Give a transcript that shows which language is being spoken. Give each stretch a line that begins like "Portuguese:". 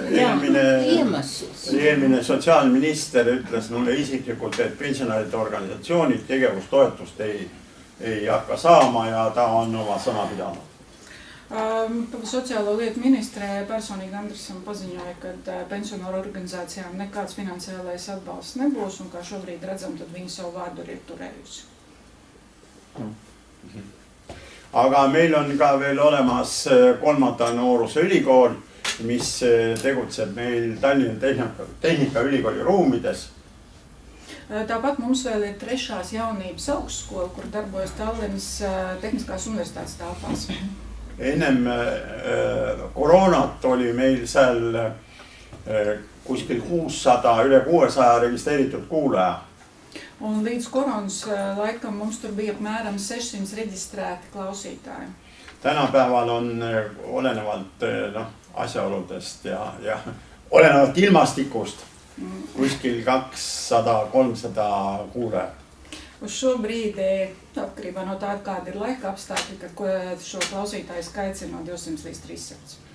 Estonian: Eelmine sotsiaalminister ütles mulle isiklikult, et pensionäride organisatsioonid tegevustoetust ei hakka saama ja ta on oma sõna pidanud.
Latvian: Sociālo lietu ministre personīgi Andrisam paziņoja, ka pensionāru organizācijām nekāds finansiālais atbalsts nebūs un kā šobrīd redzam, tad viņi savu vārdu ir turējusi.
Estonian: Aga meil on ka veel olemas 3. nooruse ülikool, mis tegutseb meil Tallinna Tehnikaülikooli ruumides.
Latvian: Tāpat mums vēl ir 3. jaunības augstskola, kur darbojas Tallinnas Tehniskās universitātes telpās.
Estonian: Ennem koroonat oli meil seal kuskil 600, üle 600 registreeritud kuulaja.
Latvian: Un līdz koronas laikam mums tur bija apmēram 600 reģistrēti klausītāji.
Estonian: Tänapäeval on olenevalt asjaoludest ja olenevalt ilmastikust kuskil 200-300 kuulajat.
Latvian: Uz šo brīdi, atkarībā no tā, kāda ir laika apstākļi, kad šo klausītāju skaits ir no 200 līdz 300.